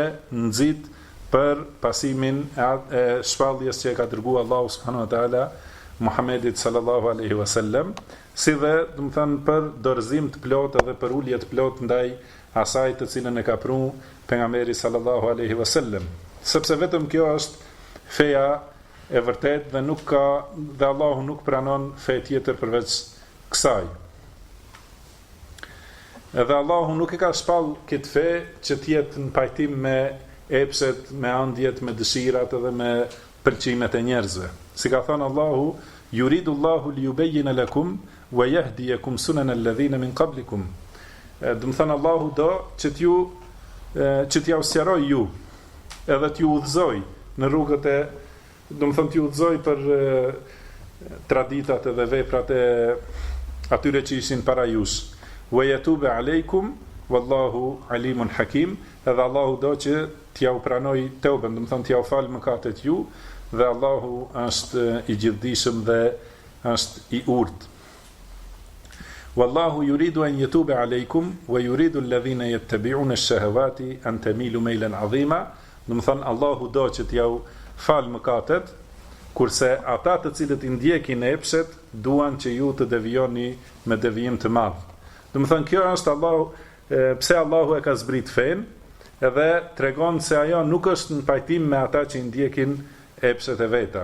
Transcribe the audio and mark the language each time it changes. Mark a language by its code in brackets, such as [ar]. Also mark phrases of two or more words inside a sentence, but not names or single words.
[sq] nxit për pasimin e shpalljes që e ka dërguar Allahu [ar] سبحانه وتعالى [sq] Muhammedit [ar] صلى الله عليه وسلم, [sq] si dhe do të thënë për dorëzim të plotë dhe për ulje të plotë ndaj asaj të cilën e ka prunë pejgamberi [ar] صلى الله عليه وسلم, [sq] sepse vetëm kjo është feja e vërtet dhe Allahu nuk pranon fe tjetër përveç kësaj. Edhe Allahu nuk e ka shpall këtë fe që t'jetë në pajtim me epshet, me andjet, me dëshirat edhe me pëlqimet e njerëzve. Si ka thënë Allahu: [ar] "يريد الله ليبين لكم ويهديكم سنن الذين من قبلكم." [sq] Do të thënë Allahu do që t'ju sqaroj ju, edhe t'ju udhëzoj në rrugët e, do të thënë t'ju udhëzoj për traditat edhe veprat e atyre që ishin para jush. [ar] ويتوب عليكم والله عليم حكيم, [sq] edhe Allahu do që t'ja u pranoj teuben, do të thënë t'ja u fal mëkatet ju, dhe Allahu është i gjithdijshëm dhe është i urtë. [ar] والله يريد أن يتوب عليكم ويريد الذين يتبعون الشهوات أن تميلوا ميلا عظيما. [sq] Do të thënë Allahu do që t'ja u fal mëkatet, kurse ata të cilët i ndjekin epshet duan që ju të devijoni me devijim të madh. Do të thënë kjo është pse Allahu e ka zbrit fen, edhe tregon se ajo nuk është në pajtim me ata që i ndjekin epshet e veta.